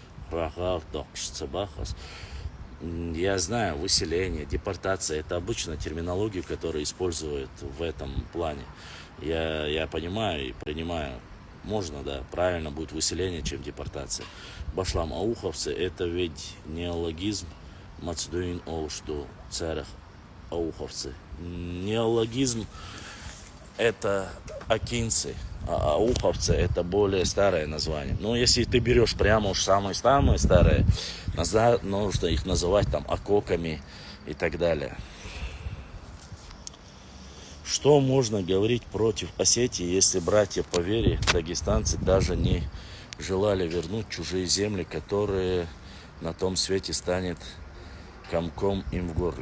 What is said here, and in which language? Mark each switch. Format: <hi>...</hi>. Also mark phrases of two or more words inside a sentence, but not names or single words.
<ru>Я знаю, выселение, депортация, это обычно терминологию, которую используют в этом плане. Я понимаю и принимаю. Можно, да, правильно будет выселение, чем депортация. Башлам, ауховцы, это ведь неологизм.</ru> <ce>Мацдуин олшту царах ауховцы.</ce> <ru>Неологизм это акинцы, а ауховцы это более старое название. Но если ты берешь прямо уж самые-самые старые, нужно их называть там акоками и так далее. Что можно говорить против Осетии, если братья по вере, дагестанцы, даже не желали вернуть чужие земли, которые на том свете станет комком им в горле?</ru>